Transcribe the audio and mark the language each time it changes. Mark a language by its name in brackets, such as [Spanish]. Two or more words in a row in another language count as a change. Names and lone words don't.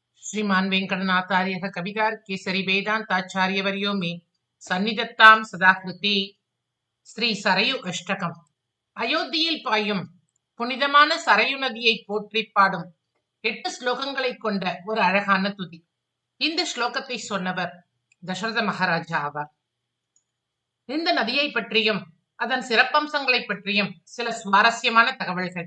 [Sanskrit] श्रीमान वेंकटनाथार्य कवितार केसरी वेदांताचार्यवर्यो मे सन्निधत्तां सदाकृति ஸ்ரீ சரையு அஷ்டகம். [Tamil] அயோத்தியில் பாயும் புனிதமான சரையு நதியை போற்றி பாடும் 8 ஸ்லோகங்களை கொண்ட ஒரு அழகான துதி. இந்த ஸ்லோகத்தை சொன்னவர் தசரத மகாராஜா ஆவார். இந்த நதியை பற்றியும் அதன் சிறப்பம்சங்களை பற்றியும் சில சுவாரஸ்யமான தகவல்கள்.